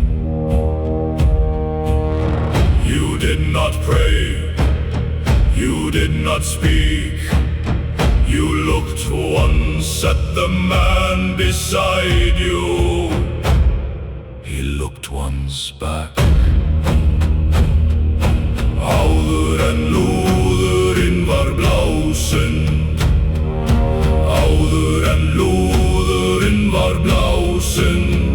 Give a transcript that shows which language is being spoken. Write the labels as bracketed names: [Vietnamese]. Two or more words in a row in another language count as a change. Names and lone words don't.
[English] You did not pray, you did not speak. You looked once at the man beside you. He looked once back. [Icelandic] Áður en lúðurinn var blásinn. Áður en lúðurinn var blásinn.